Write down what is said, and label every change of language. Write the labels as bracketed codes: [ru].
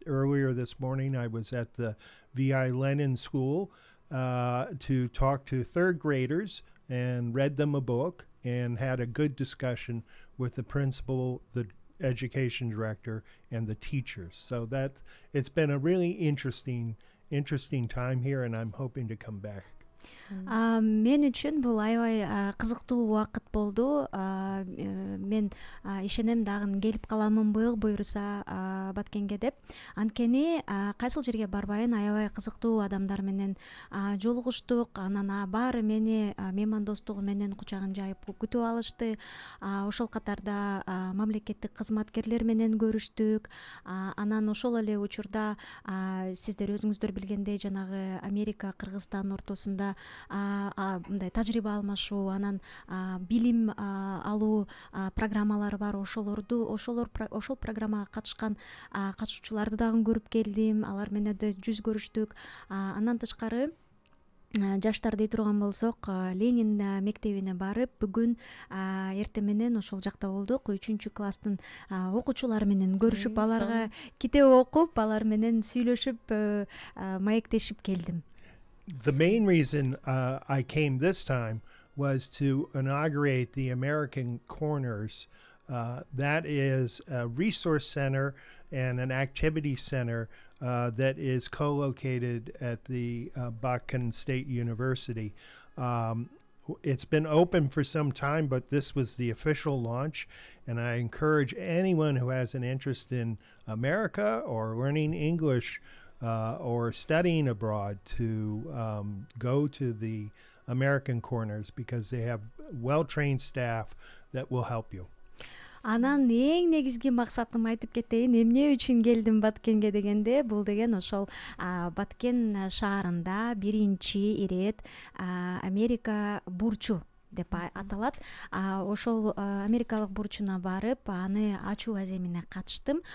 [en] Earlier this morning, I was at the V.I. Lenin School to talk to third graders and read them a book and had a good discussion with the principal, the education director, and the teachers. So that it's been a really interesting time here, and I'm hoping to come back. [ky] Мен үчүн бул аябай кызыктуу убакыт болду. Мен ишенем дагы келип каламын буюрса Баткенге деп. Анткени кайсыл жерге барбайын аябай кызыктуу адамдар менен жолугуштук. Анан баары мени меймандостугу менен кучагын жайып күтүп алышты. Ошол катарда мамлекеттик кызматкерлер менен көрүштүк. Анан ошол эле учурда сиздер өзүңүздөр билгендей жанагы Америка, Кыргызстан ортосунда мындай тажрыйба алмашуу, анан билим алуу программалары бар. Ошол программага катышкан катышуучуларды дагы көрүп келдим. Алар менен да жүз көрүштүк. Андан тышкары жаштар дей турган болсок, Ленин мектебине барып, бүгүн эртең менен ошол жакта болдук. 3 класстын окуучулары менен көрүшүп, аларга китеп окуп, алар менен сүйлөшүп, маектешип келдим. [en] The main reason I came this time was to inaugurate the American Corners. That is a resource center and an activity center that is co-located at the Batken State University. It's been open for some time, but this was the official launch, and I encourage anyone who has an interest in America or learning English or studying abroad to go to the American Corners because they have well-trained staff that will help you. [ky] Анан эң негизги максатым айтып кетейин, эмне үчүн келдим Баткенге дегенде, бул деген ошол Баткен шаарында биринчи ирет Америка бурчу деп аталат. Ошол америкалык бурчуна барып, аны ачуу аземине катыштым.